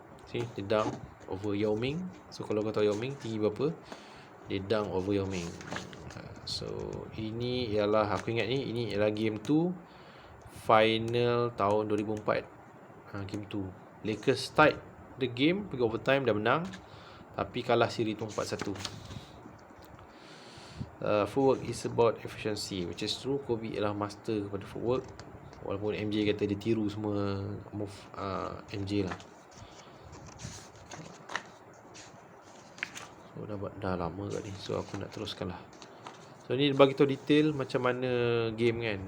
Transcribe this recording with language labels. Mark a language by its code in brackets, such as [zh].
[ms] See, dia dunk over Yao Ming. So kalau kau tahu Yao Ming tinggi berapa, dia dunk over Yao Ming. So ini ialah, aku ingat ni, ini ialah game 2 final tahun 2004. Game 2 [en] Lakers tied the game, [ms] pergi overtime, dah menang, tapi kalah siri tu 4-1. [en] Footwork is about efficiency, which is true. [ms] Kobe ialah master kepada footwork. Walaupun MJ kata dia tiru semua move MJ lah. So dah lama kat ni, so aku nak teruskan lah. So ni bagi tahu detail macam mana game kan.